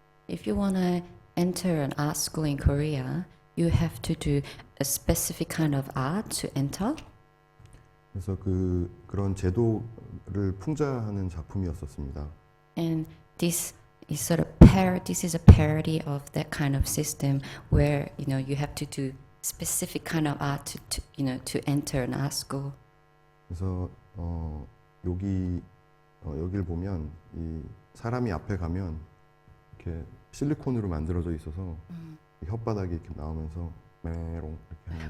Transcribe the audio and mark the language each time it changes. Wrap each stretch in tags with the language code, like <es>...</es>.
<en>If you want to enter an art school in Korea, you have to do a specific kind of art to enter.</en> <ko>그래서 그런 제도를 풍자하는 작품이었었습니다.</ko> <en>And this is sort of this is a parody of that kind of system where you have to do specific kind of art to enter an art school.</en> <ko>그래서 여기를 보면 이 사람이 앞에 가면 이렇게 실리콘으로 만들어져 있어서 혓바닥이 이렇게 나오면서 메롱 이렇게 하는</ko>